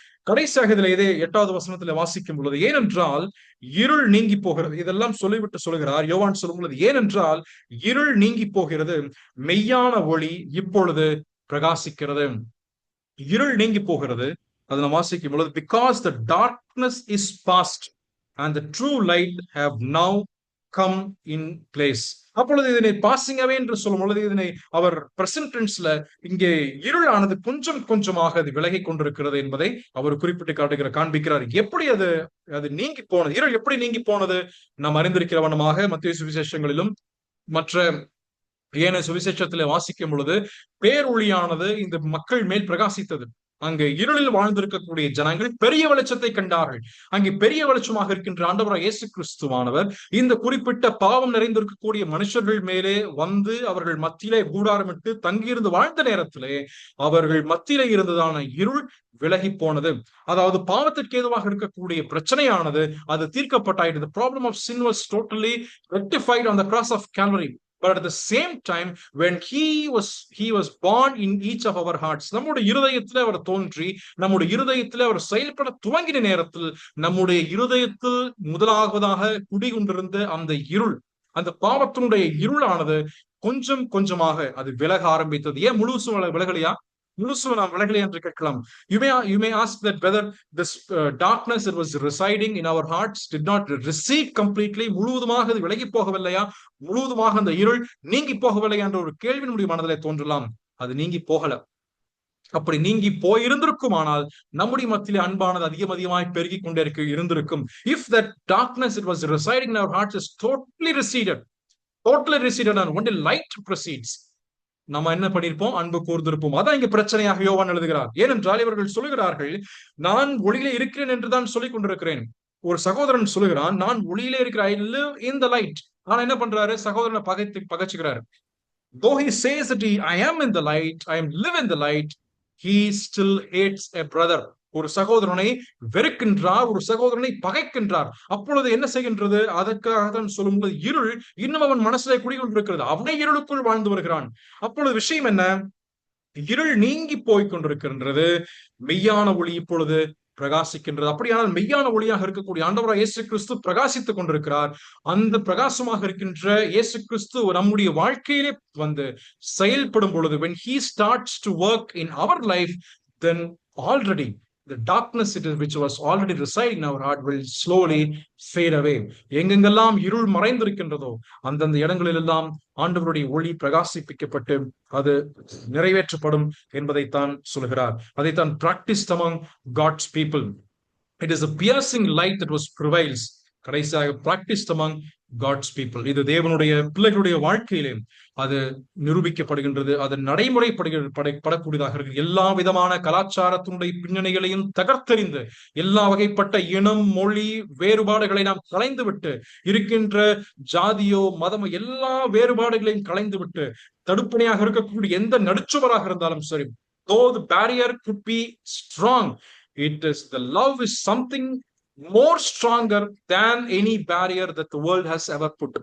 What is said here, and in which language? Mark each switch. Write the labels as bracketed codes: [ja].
[ta] கடைசியாக இதில் இதே 8வது வசனத்துல வாசிக்கும் பொழுது, ஏனென்றால் இருள் நீங்கி போகிறது. இதெல்லாம் சொல்லிவிட்டு சொல்கிறார் யோவான் சொல்லும் பொழுது, ஏனென்றால் இருள் நீங்கி போகிறது, மெய்யான ஒளி இப்பொழுது பிரகாசிக்கிறது. இருள் நீங்கி போகிறது, அதை நாம் வாசிக்கும் பொழுது, [en] because the darkness is past and the true light have now come in place. [ta] அப்பொழுது இதனை பாசிங் அவே என்று சொல்லும் பொழுது இதனை அவர் பிரசன்ட் டென்ஸ்ல இங்கே இருளானது கொஞ்சம் கொஞ்சமாக அது விலகி கொண்டிருக்கிறது என்பதை அவர் குறிப்பிட்டு காண்பிக்கிறார். எப்படி அது நீங்கி போனது, இருள் எப்படி நீங்கி போனது? நாம் அறிந்திருக்கிற வண்ணமாக மத்திய சுவிசேஷங்களிலும் மற்ற ஏனைய சுவிசேஷத்திலே வாசிக்கும் பொழுது பேரொளியானது இந்த மக்கள் மேல் பிரகாசித்தது. அங்கே இருளில் வாழ்ந்திருக்கக்கூடிய ஜனங்கள் பெரிய வெளிச்சத்தை கண்டார்கள். அங்கே பெரிய வெளிச்சமாக இருக்கின்ற ஆண்டவராய் இயேசு கிறிஸ்துவானவர் இந்த குறிப்பிட்ட பாவம் நிறைந்திருக்கக்கூடிய மனுஷர்கள் மேலே வந்து அவர்கள் மத்தியிலே கூடாரமிட்டு தங்கியிருந்து வாழ்ந்த நேரத்திலே அவர்கள் மத்தியிலே இருந்ததான இருள் விலகி போனது. அதாவது பாவத்திற்கு ஏதுவாக இருக்கக்கூடிய பிரச்சனையானது அது தீர்க்கப்பட்டாயிடுது. [en] The problem of sin was totally rectified on the cross of Calvary. But at the same time, when he was born in each of our hearts, [ta] நம்முடைய இருதயத்திலே அவர் தோன்றி நம்முடைய இருதயத்திலே அவர் செயல்பட துவங்கின நேரத்தில் நம்முடைய இருதயத்தில் முதலாவதாக குடிகொண்டிருந்த அந்த இருள், அந்த பாவத்தினுடைய இருளானது கொஞ்சம் கொஞ்சமாக அது விலக ஆரம்பித்தது. ஏன் முழுசும் விலகலையா? முழுசும் நாம் விலகலை என்று கேட்கலாம். [en] You may ask that whether this darkness that was residing in our hearts did not recede completely, [ta] முழுவதுமாக அது விலகி போகவில்லையா, முழுவதுமாக அந்த இருள் நீங்கி போகவில்லையா என்ற ஒரு கேள்வி நம்முடைய மனதிலே தோன்றலாம். அது நீங்கி போகல. அப்படி நீங்கி போயிருந்திருக்குமானால் நம்முடைய மத்தியிலே அன்பானது அதிகமாய் பெருகி கொண்டே இருந்திருக்கும். [en] If that darkness that was residing in our hearts is totally receded and only light proceeds, [ta] நம்ம என்ன பண்ணிருப்போம்? அன்பு கூர்ந்திருப்போம். அதான் இங்க பிரச்சனையாக யோவான் எழுதுகிறார். ஏனென்றால் இவர்கள் சொல்லுகிறார்கள், நான் ஒளியிலே இருக்கிறேன் என்றுதான் சொல்லிக் கொண்டிருக்கிறேன். ஒரு சகோதரன் சொல்லுகிறான், நான் ஒளியிலே இருக்கிறேன், [en] I live in the light. [ta] ஆனா என்ன பண்றாரு? சகோதரனை பகைச்சுக்கிறாரு. [en] Though he says that I am in the light, I am live in the light, he still hates a brother. [ta] ஒரு சகோதரனை வெறுக்கின்றார், ஒரு சகோதரனை பகைக்கின்றார். அப்பொழுது என்ன செய்கின்றது? அதற்காக தான் சொல்லும்போது இருள் இன்னும் அவன் மனசிலே குடிக்கொண்டிருக்கிறது. அவனை இருளுக்குள் வாழ்ந்து வருகிறான். அப்பொழுது விஷயம் என்ன? இருள் நீங்கி போய் கொண்டிருக்கின்றது. மெய்யான ஒளி இப்பொழுது பிரகாசிக்கின்றது. அப்படியானால் மெய்யான ஒளியாக இருக்கக்கூடிய ஆண்டவராய் இயேசு கிறிஸ்து பிரகாசித்துக் கொண்டிருக்கிறார். அந்த பிரகாசமாக இருக்கின்ற இயேசு கிறிஸ்து நம்முடைய வாழ்க்கையிலே வந்து செயல்படும் பொழுது, [en] when he starts to work in our life, then already the darkness which was already residing in our heart will slowly fade away. [ta] எங்கெங்கெல்லாம் இருள் மறைந்திருக்கின்றதோ அந்தந்த இடங்களில் எல்லாம் ஆண்டவருடைய ஒளி பிரகாசிப்பிக்கப்பட்டு அது நிறைவேற்றப்படும் என்பதைத்தான் சொல்கிறார். [en] அதைத்தான் practiced among God's people. It is a piercing light that was prevails. கடைசியாக practiced among God's people. [ta] இது தேவனுடைய பிள்ளைகளுடைய வாழ்க்கையிலே அது நிரூபிக்கப்படுகின்றது. அது நடைமுறைப்படக்கூடியதாக இருக்கு. எல்லா விதமான கலாச்சாரத்தினுடைய பின்னணிகளையும் தகர்த்தெறிந்து எல்லா வகைப்பட்ட இனம், மொழி வேறுபாடுகளை நாம் களைந்து விட்டு, இருக்கின்ற ஜாதியோ மதமோ எல்லா வேறுபாடுகளையும் களைந்து விட்டு, தடுப்பணையாக இருக்கக்கூடிய எந்த நடுச்சுவராக இருந்தாலும் சரி, [en] though the barrier could be strong, the love is something more stronger than any barrier that the world has ever put.